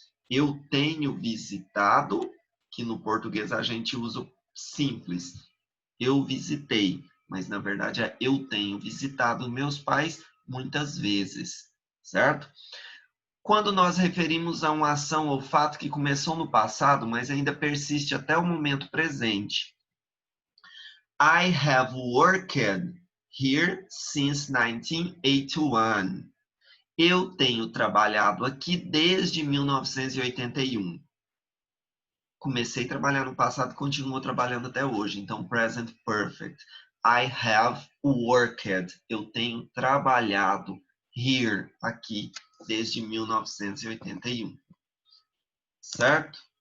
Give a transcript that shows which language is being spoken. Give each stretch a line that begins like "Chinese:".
Portuguese: Eu tenho visitado, que no português a gente usa o simples. Eu visitei, mas na verdade é eu tenho visitado meus pais muitas vezes, certo? Quando nós referimos a uma ação ou fato que começou no passado, mas ainda persiste até o momento presente.
English: I have worked here since 1981.
Portuguese: Eu tenho trabalhado aqui desde 1981. Comecei a trabalhar no passado e continuo trabalhando até hoje. Então, present perfect.
English: I have worked.
Portuguese: Eu tenho trabalhado here, aqui, desde 1981. Certo?